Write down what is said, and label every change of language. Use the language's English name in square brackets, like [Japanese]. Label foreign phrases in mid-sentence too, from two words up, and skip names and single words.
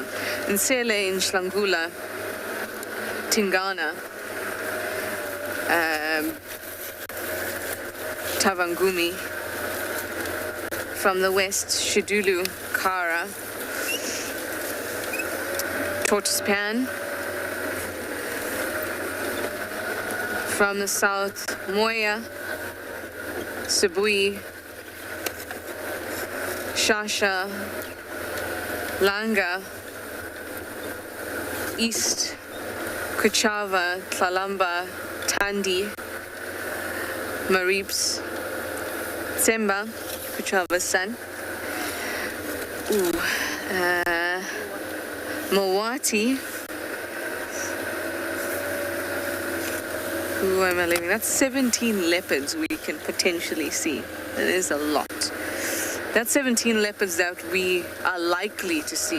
[English] Nsele in Shlangula, Tingana, Tavangumi. From the west, Shidulu, Kara, Tortoise-Pan. From the south, Moya, Sibui, Shasha, Langa, East, Kuchava, Tlalamba, Tandi, Marips, Tsemba, Kuchava's son, Mawati, who am I leaving? That's 17 leopards we can potentially see. That is a lot. That's 17 leopards that we are likely to see.